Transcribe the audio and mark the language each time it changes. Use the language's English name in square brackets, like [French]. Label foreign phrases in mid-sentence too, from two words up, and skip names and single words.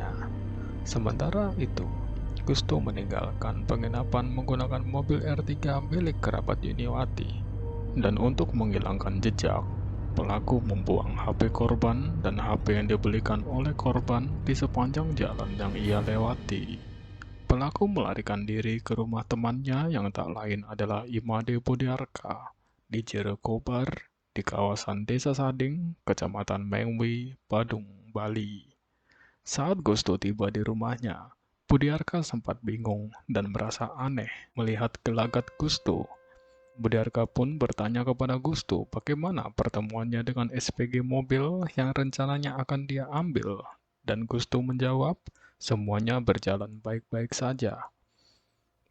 [Indonesian] Sementara itu, Gusto meninggalkan penginapan menggunakan mobil R3 milik kerabat Yuniawati. Dan untuk menghilangkan jejak, pelaku membuang HP korban dan HP yang dibelikan oleh korban di sepanjang jalan yang ia lewati. Pelaku melarikan diri ke rumah temannya yang tak lain adalah Imade Budiarka di Jerekobar di kawasan Desa Sading, Kecamatan Mengwi, Badung, Bali. Saat Gusto tiba di rumahnya, Budiarka sempat bingung dan merasa aneh melihat gelagat Gusto. Budiarka pun bertanya kepada Gusto bagaimana pertemuannya dengan SPG mobil yang rencananya akan dia ambil, dan Gusto menjawab, semuanya berjalan baik-baik saja.